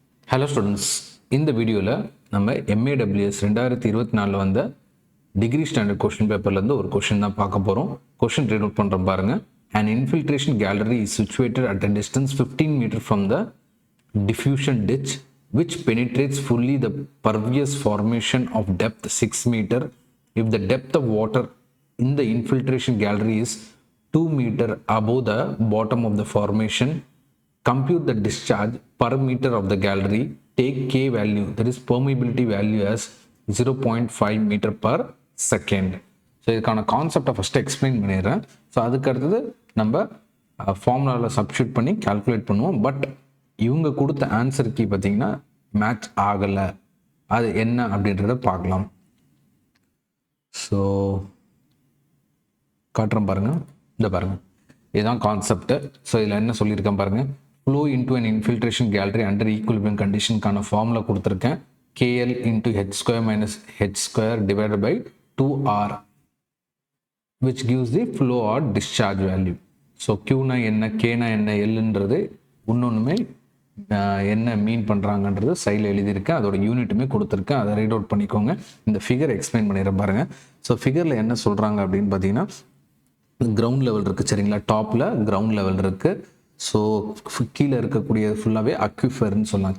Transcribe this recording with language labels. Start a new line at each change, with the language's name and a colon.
Tamil: Hello students, இந்த வீடியோவில் நம்ம MAWS 2024 வந்த டிகிரி ஸ்டாண்டர்ட் கொஷின் பேப்பர்லேருந்து ஒரு கொஷின் தான் பார்க்க போகிறோம். கொஷின் ரீட் அவுட் பண்ணுறோம் பாருங்கள்.
English: An infiltration gallery is situated at a distance 15 meters from the diffusion ditch which penetrates fully the pervious formation of depth 6 meter. If the depth of water in the infiltration gallery is 2 meter above the bottom of the formation, compute the discharge per meter of the gallery. Take K value, that is permeability value, as 0.5 meter per second.
Tamil: So இதுக்கான கான்செப்டை first explain பண்ணிடுறேன். So அதுக்கு அடுத்தது நம்ம ஃபார்முலாவில் substitute பண்ணி calculate பண்ணுவோம். But இவங்க கொடுத்த ஆன்சருக்கு பார்த்தீங்கன்னா மேட்ச் ஆகலை. அது என்ன அப்படின்றத பார்க்கலாம். ஸோ காட்டுறேன் பாருங்கள். இந்த பாருங்கள், இதுதான் கான்செப்ட். ஸோ இதில் என்ன சொல்லியிருக்கேன் பாருங்கள்.
English: flow into an infiltration gallery under equilibrium condition
Tamil: கான ஃபார்முலா கொடுத்துருக்கேன்.
English: KL into H square minus H square divided by 2R, which gives the flow or discharge value.
Tamil: So Qனா என்ன, Kனா என்ன, Lன்றது இன்னொன்றுமே என்ன மீன் பண்ணுறாங்கன்றது சைடில் எழுதியிருக்கேன். அதோட யூனிட்டுமே கொடுத்துருக்கேன். அதை ரீட் அவுட் பண்ணிக்கோங்க. இந்த ஃபிகர் எக்ஸ்பிளைன் பண்ணிடுறேன் பாருங்கள். ஸோ ஃபிகரில் என்ன சொல்கிறாங்க அப்படின்னு பார்த்தீங்கன்னா, கிரவுண்ட் லெவல் இருக்குது சரிங்களா. டாப்பில் கிரவுண்ட் லெவல் இருக்குது. ஸோ கீழே இருக்கக்கூடியது ஃபுல்லாகவே அக்யூஃபர்னு சொல்லலாம்.